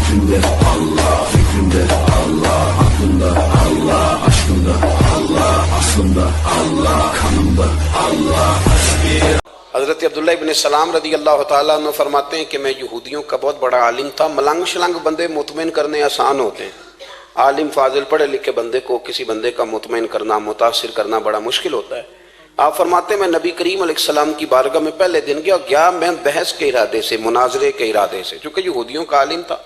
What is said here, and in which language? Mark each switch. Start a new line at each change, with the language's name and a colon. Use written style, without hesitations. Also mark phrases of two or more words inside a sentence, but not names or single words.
Turkish: Kalbimde Allah, fikrimde Allah, aklımda Allah, aşkımda Allah, aslımda Allah, kanımda Allah.
Urdu: حضرت عبداللہ ابن سلام
Arabic: رضی اللہ تعالیٰ عنہ
Urdu: فرماتے ہیں کہ میں یہودیوں کا بہت بڑا عالم تھا. ملنگ شلنگ بندے مطمئن کرنے آسان ہوتے ہیں، عالم فاضل پڑھے لکھے بندے کو کسی بندے کا مطمئن کرنا، متاثر کرنا بڑا مشکل ہوتا ہے. آپ فرماتے ہیں میں نبی کریم
Arabic: علیہ السلام
Urdu: کی بارگاہ میں پہلے دن گیا میں بحث کے ارادے سے، مناظرے کے ارادے سے، چونکہ یہودیوں کا عالم تھا.